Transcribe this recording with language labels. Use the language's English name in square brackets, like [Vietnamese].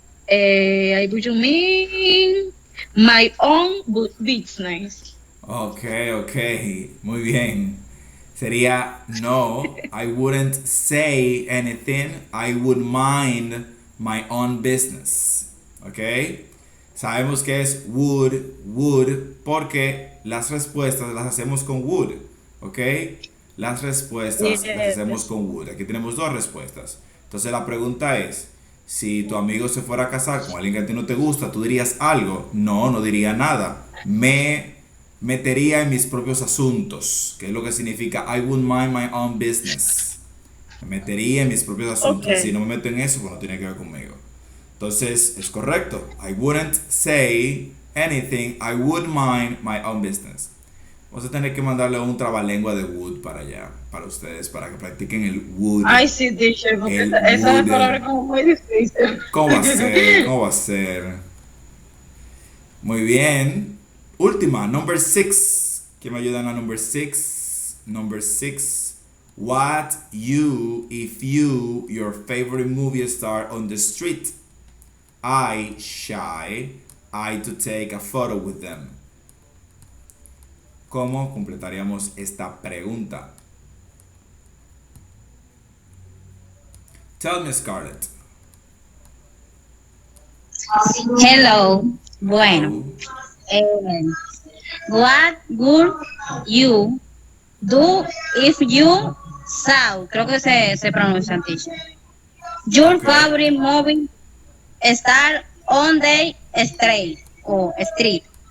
[English] I would you mean my own business. [Spanish] Okay. Muy bien. Sería no, [English] I wouldn't say anything. I would mind my own business. Okay. [Spanish] Sabemos que es would, porque las respuestas las hacemos con would, ¿ok? Las respuestas las hacemos con would. Aquí tenemos dos respuestas. Entonces la pregunta es, si tu amigo se fuera a casar con alguien que a ti no te gusta, ¿tú dirías algo? No diría nada. Me metería en mis propios asuntos, que es lo que significa [English] I wouldn't mind my own business. [Spanish] Me metería en mis propios asuntos. [English] Okay. [Spanish] Si no me meto en eso, pues no tiene que ver conmigo. Entonces, es correcto. [English] I wouldn't say anything. I would mind my own business. [Spanish] Vamos a tener que mandarle un trabalengua de would para allá, para ustedes, para que practiquen el would. Ay, sí, teacher, porque esa es palabra como muy difícil. ¿Cómo va a ser? ¿Cómo va a ser? Muy bien. Última, [English] number 6. [Spanish] ¿Quién me ayuda en la [English] number 6? Number 6. What you, if you, your favorite movie star on the street? I to take a photo with them. [Spanish] ¿Cómo completaríamos esta pregunta? [English] Tell me, Scarlett. [Spanish] Hello. Bueno. [English] What would you do if you saw, [Spanish] creo que se pronuncia así, [English] your favorite movie star on the street o street?